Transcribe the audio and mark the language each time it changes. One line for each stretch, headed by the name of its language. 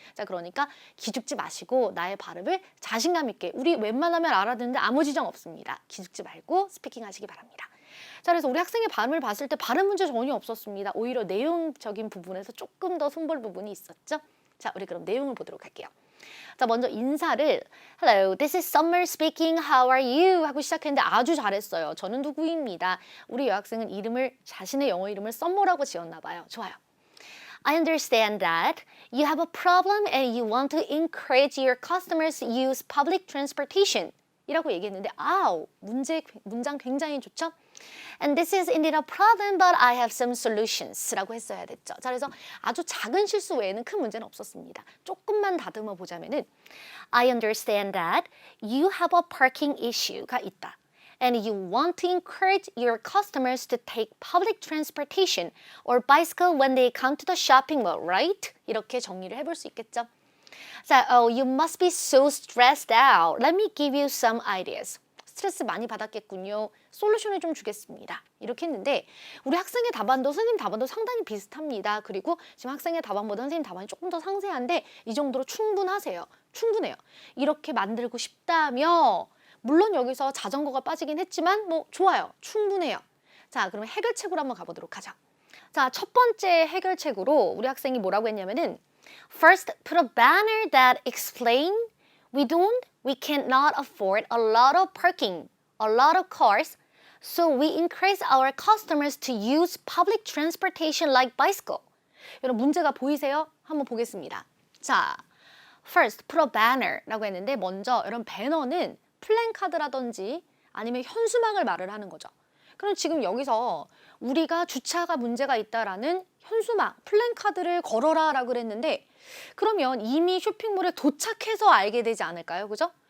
Korean: 자 그러니까 기죽지 마시고 나의 발음을 자신감 있게 우리 웬만하면 알아듣는데 아무 지장 없습니다. 기죽지 말고 스피킹 하시기 바랍니다. 자, 그래서 우리 학생의 발음을 봤을 때 발음 문제 전혀 없었습니다. 오히려 내용적인 부분에서 조금 더 손볼 부분이 있었죠. 자, 우리 그럼 내용을 보도록 할게요. 자, 먼저 인사를
English: Hello, this is Summer speaking. How are you?
Korean: 하고 시작했는데 아주 잘했어요. 저는 누구입니다. 우리 여학생은 이름을 자신의 영어 이름을 썸머라고 지었나 봐요. 좋아요.
English: I understand that you have a problem and you want to encourage your customers to use public transportation.
Korean: 이라고 얘기했는데 아우 문장 굉장히 좋죠?
English: And this is indeed a problem, but I have some solutions
Korean: 라고 했어야 됐죠. 자, 그래서 아주 작은 실수 외에는 큰 문제는 없었습니다. 조금만 다듬어 보자면은
English: I understand that you have a parking issue가 있다. And you want to encourage your customers to take public transportation or bicycle when they come to the shopping mall, right?
Korean: 이렇게 정리를 해볼 수 있겠죠.
English: 자, you must be so stressed out. Let me give you some ideas.
Korean: 스트레스 많이 받았겠군요. 솔루션을 좀 주겠습니다. 이렇게 했는데 우리 학생의 답안도 선생님 답안도 상당히 비슷합니다. 그리고 지금 학생의 답안보다 선생님 답안이 조금 더 상세한데 이 정도로 충분하세요. 충분해요. 이렇게 만들고 싶다며 물론 여기서 자전거가 빠지긴 했지만 뭐 좋아요. 충분해요. 자, 그러면 해결책으로 한번 가보도록 하죠. 자, 첫 번째 해결책으로 우리 학생이 뭐라고 했냐면은
English: First, put a banner that explain we cannot afford a lot of parking, a lot of cars, so we encourage our customers to use public transportation like bicycle.
Korean: 여러분 문제가 보이세요? 한번 보겠습니다. 자,
English: first, put a banner
Korean: 라고 했는데 먼저 여러분 배너는 플랜카드라든지 아니면 현수막을 말을 하는 거죠. 그럼 지금 여기서 우리가 주차가 문제가 있다라는 현수막, 플랜카드를 걸어라 라고 그랬는데 그러면 이미 쇼핑몰에 도착해서 알게 되지 않을까요? 그죠?